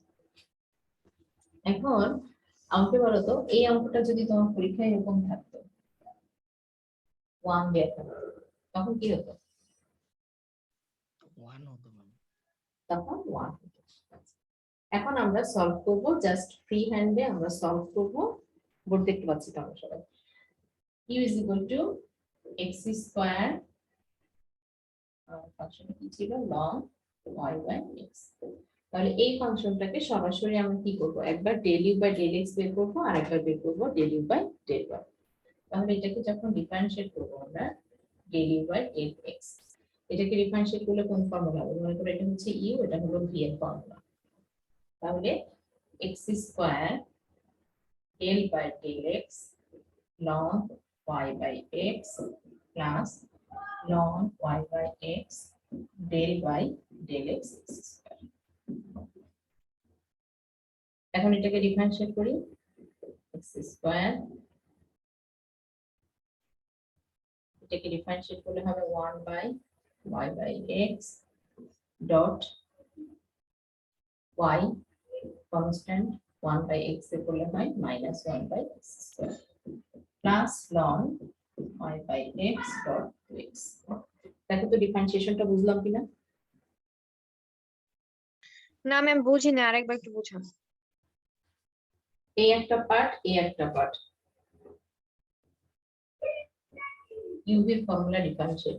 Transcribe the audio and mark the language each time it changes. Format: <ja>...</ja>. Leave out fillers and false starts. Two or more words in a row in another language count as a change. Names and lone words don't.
<bn>এখন আমাকে বলো তো, এই অঙ্কটা যদি তোমার পরীক্ষায় এরকম থাকতো 1 দেয়া থাকতো, তখন কি হতো? তখন 1 হতো। এখন আমরা সলভ করব,</bn> <en>just free hand</en> <bn>আমরা সলভ করব। বোর্ড দেখতে পাচ্ছি তো আমরা সবাই।</bn> <en>u is equal to x</en> <bn>স্কয়ার, ফাংশনটা কি ছিল,</bn> <en>ln y by x।</en> <bn>তাহলে এই ফাংশনটাকে সরাসরি আমরা কি করব, একবার</bn> <en>del u by del x</en> <bn>বের করব আর একবার বের করব</bn> <en>del u by del y।</en> <bn>তাহলে এটাকে যখন ডিফারেন্সিয়েট করব আমরা</bn> <en>del u by del x,</en> <bn>এটাকে ডিফারেন্সিয়েট করলে কোন ফর্মুলা হবে? মনে করো এটা হচ্ছে u, এটা হলো v এর ফর্মুলা।</bn> <en>তাহলে x স্কয়ার del by del x ln y by x plus ln y by x del by del x square।</en> <bn>এখন এটাকে ডিফারেন্সিয়েট করি, x স্কয়ার, এটাকে ডিফারেন্সিয়েট করলে হবে</bn> <en>1 by y by x dot y constant 1 by x</en> <bn>এ করলে হয়</bn> <en>minus 1 by x square plus ln y by x dot 2x।</en> <bn>দেখো তো ডিফারেন্সিয়েশনটা বুঝলাম কিনা? না ম্যাম বুঝি না, আরেকবার একটু বুঝান। এই একটা পার্ট, এই একটা পার্ট,</bn> <en>UV formula differentiate.</en>